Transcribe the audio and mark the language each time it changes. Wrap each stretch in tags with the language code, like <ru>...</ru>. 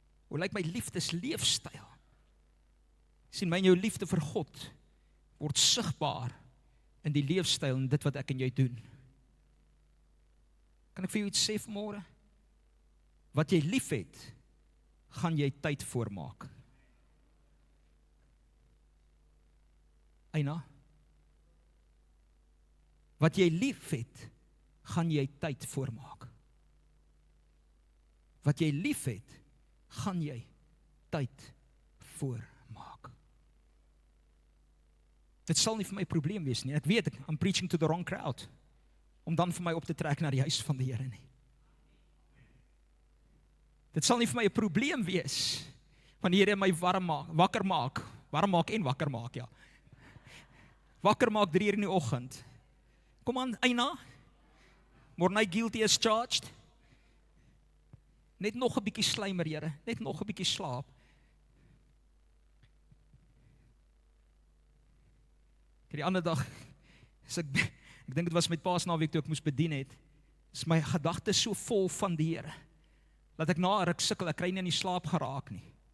<af>Hoe lyk my liefdesleefstyl? Sien, my en jou liefde vir God word sigbaar in die leefstyl en dit wat ek en jy doen. Kan ek vir jou iets sê vanmôre? Wat jy liefhet, gaan jy tyd voormaak. Eina, wat jy liefhet, gaan jy tyd voormaak. Wat jy liefhet, gaan jy tyd voormaak. Dit sal nie vir my 'n probleem wees nie. Ek weet,</af> <en>I'm preaching to the wrong crowd,</en> <af>om dan vir my op te trek na die huis van die Here nie. Dit sal nie vir my 'n probleem wees, wanneer hy my wakker maak, ja. Wakker maak 3 uur in die oggend. Kom aan, Eina, Mornay</af> <en>guilty as charged.</en> <af>Net nog 'n bietjie slymer, Here, net nog 'n bietjie slaap. Die ander dag, ek dink dit was met Paasnaweek toe ek moes bedien het, is my gedagtes so vol van die Here, dat ek na 'n ruk sukkel, ek kry nie in die slaap geraak nie.</af>